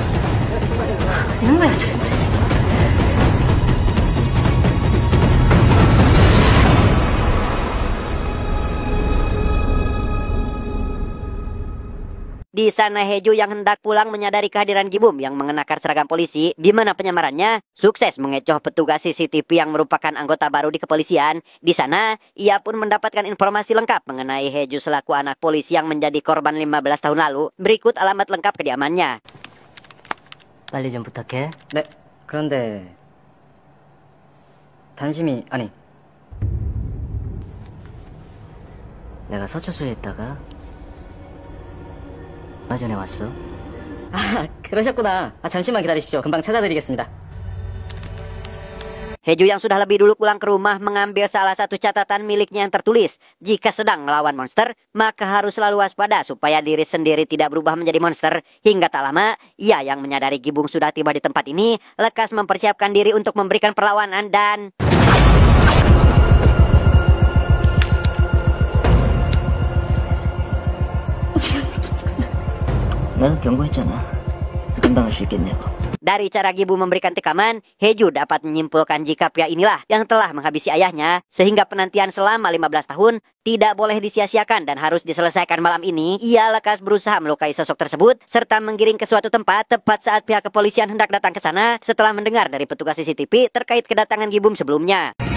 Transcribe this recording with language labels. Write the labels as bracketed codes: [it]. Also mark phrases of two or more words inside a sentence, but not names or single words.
[id] Di sana Heju yang hendak pulang menyadari kehadiran Gibum yang mengenakan seragam polisi, di mana penyamarannya sukses mengecoh petugas CCTV yang merupakan anggota baru di kepolisian. Di sana, ia pun mendapatkan informasi lengkap mengenai Heju selaku anak polisi yang menjadi korban 15 tahun lalu. Berikut alamat lengkap kediamannya. [ko] 빨리 좀 부탁해. 네, 그런데 단심이 아니 내가 서초소에 있다가 얼마 전에 왔어. 그러셨구나. 잠시만 기다리십시오. 금방 찾아드리겠습니다. [id] Heju yang sudah lebih dulu pulang ke rumah mengambil salah satu catatan miliknya yang tertulis, jika sedang melawan monster, maka harus selalu waspada supaya diri sendiri tidak berubah menjadi monster. Hingga tak lama, ia yang menyadari Gibum sudah tiba di tempat ini, lekas mempersiapkan diri untuk memberikan perlawanan dan... [ko] 내가 경고했잖아. 감당할 수 있겠냐고. [id] Dari cara Gibum memberikan tekaman, Heju dapat menyimpulkan jika pria inilah yang telah menghabisi ayahnya, sehingga penantian selama 15 tahun tidak boleh disia-siakan dan harus diselesaikan malam ini. Ia lekas berusaha melukai sosok tersebut, serta menggiring ke suatu tempat tepat saat pihak kepolisian hendak datang ke sana setelah mendengar dari petugas CCTV terkait kedatangan Gibum sebelumnya.